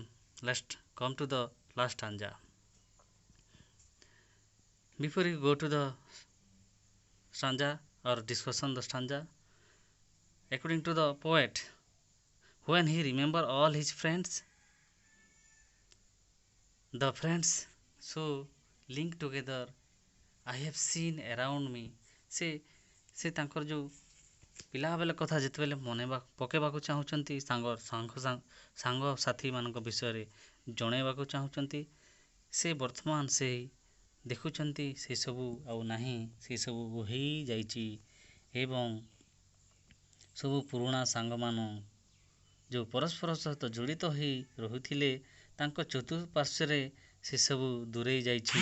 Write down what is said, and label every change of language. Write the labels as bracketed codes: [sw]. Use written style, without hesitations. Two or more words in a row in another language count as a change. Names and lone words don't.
[en] Let's come to the last stanza. Before we go to the stanza or discussion the stanza, according to the poet, when he remember all his friends, the friends so linked together I have seen around me. [or] ସେ ତାଙ୍କର ଯେଉଁ ପିଲାବେଳ କଥା ଯେତେବେଳେ ମନେ ପକାଇବାକୁ ଚାହୁଁଛନ୍ତି, ସାଙ୍ଗସାଥିମାନଙ୍କ ବିଷୟରେ ଜଣାଇବାକୁ ଚାହୁଁଛନ୍ତି, ସେ ବର୍ତ୍ତମାନ ସେ ଦେଖୁଛନ୍ତି ସେସବୁ ଆଉ ନାହିଁ, ସେସବୁ ହୋଇଯାଇଛି ଏବଂ ସବୁ ପୁରୁଣା ସାଙ୍ଗମାନ ଯେଉଁ ପରସ୍ପର ସହିତ ଜଡ଼ିତ ହୋଇ ରହୁଥିଲେ, ତାଙ୍କ ଚତୁଃପାର୍ଶ୍ୱରେ ସେସବୁ ଦୂରେଇ ଯାଇଛି।